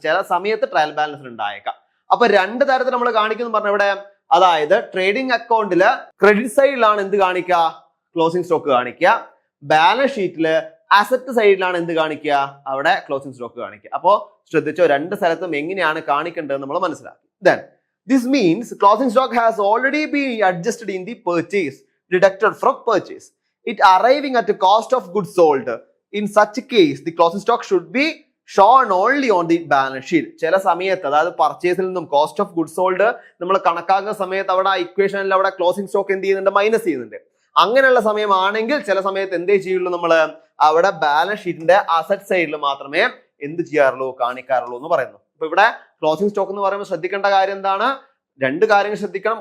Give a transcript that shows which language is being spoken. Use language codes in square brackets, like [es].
[ml] ചില സമയത്ത് trial balance ഉണ്ടായേക്കാം. അപ്പൊ രണ്ട് തരത്തിൽ നമ്മൾ കാണിക്കുന്നു പറഞ്ഞ ഇവിടെ, അതായത് ട്രേഡിംഗ് അക്കൗണ്ടില് ക്രെഡിറ്റ് സൈഡിലാണ് എന്ത് കാണിക്കുക? ക്ലോസിംഗ് സ്റ്റോക്ക് കാണിക്കുക. ബാലൻസ് ഷീറ്റില് അസറ്റ് സൈഡിലാണ് എന്ത് കാണിക്കുക? അവിടെ ക്ലോസിംഗ് സ്റ്റോക്ക് കാണിക്കുക. അപ്പോ ശ്രദ്ധിച്ചോ, രണ്ട് സ്ഥലത്തും എങ്ങനെയാണ് കാണിക്കേണ്ടത് നമ്മൾ മനസ്സിലാക്കി. [en] Then this means closing stock has already been adjusted in the purchase, deducted from purchase, it arriving at a cost of goods sold. In such a case the closing stock should be shown only on the balance sheet. [ml] ചില സമയത്ത്, അതായത് പർച്ചേസിൽ നിന്നും cost of goods sold നമ്മൾ കണക്കാക്കുന്ന സമയത്ത് അവിടെ ഇക്വേഷനിൽ അവിടെ ക്ലോസിംഗ് സ്റ്റോക്ക് എന്ത് ചെയ്യുന്നുണ്ട്? മൈനസ് ചെയ്യുന്നുണ്ട്. അങ്ങനെയുള്ള സമയമാണെങ്കിൽ ചില സമയത്ത് എന്തേ ചെയ്യുള്ളൂ? നമ്മൾ അവിടെ ബാലൻസ് ഷീറ്റിന്റെ അസറ്റ് സൈഡിൽ മാത്രമേ എന്ത് ചെയ്യാറുള്ളൂ? കാണിക്കാറുള്ളൂ എന്ന് പറയുന്നു. അപ്പൊ ഇവിടെ ക്ലോസിംഗ് സ്റ്റോക്ക് എന്ന് പറയുമ്പോൾ ശ്രദ്ധിക്കേണ്ട കാര്യം എന്താണ്? രണ്ട് കാര്യങ്ങൾ ശ്രദ്ധിക്കണം.